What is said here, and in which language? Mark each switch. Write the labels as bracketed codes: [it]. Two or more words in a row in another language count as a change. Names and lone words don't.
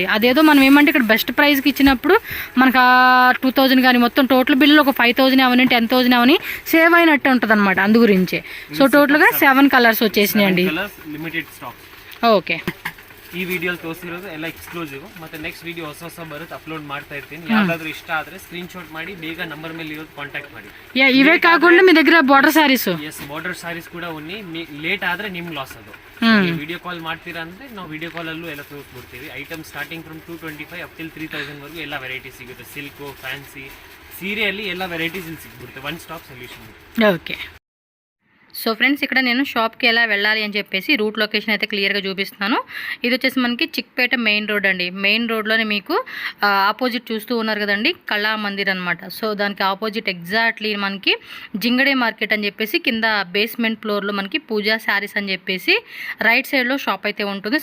[te] అదేదో మనం ఏమంటే ఇక్కడ [en] best price [te] కి ఇచ్చినప్పుడు మనకు 2000 కానీ మొత్తం [en] total bill [te] ఒక 5,000 అవని 10,000 అవని సేవ్ అయినట్టు ఉంటుంది అనమాట. అందు గురించి [en] so total [te] గా 7 కలర్స్ వచ్చేసినాయండి. [en] limited stock. [te] ఓకే, [kn] ಈ ವಿಡಿಯೋಲಿ ತೋರಿಸಿರೋದು ಎಲ್ಲ ಎಕ್ಸ್ಕ್ಲೂಸಿವ್. ಮತ್ತೆ [en] next video [kn] ಹೊಸ ಬರುತ್ತೆ, ಅಪ್ಲೋಡ್ ಮಾಡ್ತಾ ಇರ್ತೀನಿ. ಯಾವ್ದಾದ್ರು ಇಷ್ಟ ಆದ್ರೆ [en] screen shot [kn] ಮಾಡಿ ಬೇಗ ನಂಬರ್ ಮೇಲೆ ಇರೋದು ಕಾಂಟ್ಯಾಕ್ಟ್ ಮಾಡಿ. [te] ఇవే కాకుండా మీ దగ్గర [en] border sarees. [kn] ಎಸ್, [en] border sarees [kn] ಕೂಡ ಉನ್ನಿ. ಲೇಟ್ ಆದ್ರೆ ನಿಮ್ಗೆ ಲಾಸ್ ಅದು. [en] video call [kn] ಮಾಡ್ತೀರಾ ಅಂದ್ರೆ ನಾವು [en] video call [kn] ಅಲ್ಲೂ ಎಲ್ಲ ತೋರಿಸ್ಬಿಡ್ತೀವಿ. [en] item starting from 225 up till 3000 [kn] ವರೆಗೂ ಎಲ್ಲ ವೆರೈಟಿ ಸಿಗುತ್ತೆ. ಸಿಲ್ಕ್, ಫ್ಯಾನ್ಸಿ, ಸೀರೆಯಲ್ಲಿ ಎಲ್ಲ ವೆರೈಟೀಸ್ ಇಲ್ಲಿ ಸಿಗ್ಬಿಡುತ್ತೆ. [en] one stop solution. [te] ఓకే, సో ఫ్రెండ్స్ ఇక్కడ నేను షాప్కి ఎలా వెళ్ళాలి అని చెప్పేసి [en] route location [te] అయితే క్లియర్గా చూపిస్తున్నాను. ఇది వచ్చేసి మనకి చిక్పేట మెయిన్ రోడ్ అండి. [en] main road [te] మీకు ఆపోజిట్ చూస్తూ ఉన్నారు కదండి, కళా మందిర్ అనమాట. సో దానికి [en] opposite exactly [te] మనకి జింగడే మార్కెట్ అని చెప్పేసి కింద [en] basement floor [te] మనకి పూజా శారీస్ అని చెప్పేసి [en] right side [te] షాప్ అయితే ఉంటుంది.